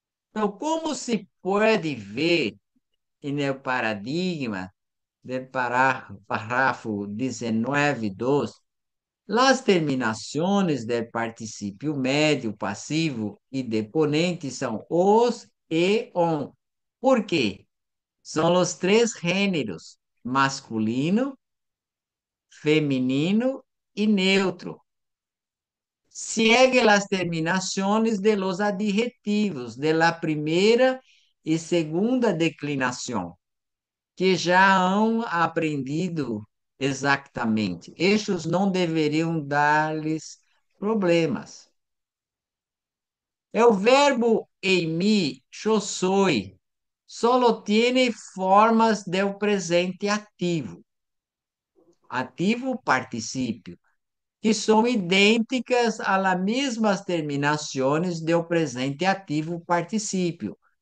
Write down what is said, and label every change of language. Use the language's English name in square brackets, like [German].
[Portuguese] Então, como se pode ver no paradigma do parágrafo 19.2, as terminações do particípio médio, passivo e deponente são os e on. Por quê? São os três gêneros, masculino, feminino y neutro. [Spanish] Sigue las terminaciones de los adjetivos de la primera y segunda declinación, que já han aprendido exactamente. [Portuguese] Estes não deveriam dar-lhes problemas. É o verbo em mim, eu sou, [Spanish] solo tiene formas del presente [Portuguese] ativo, ativo particípio, que são idênticas às mesmas terminações do presente ativo particípio.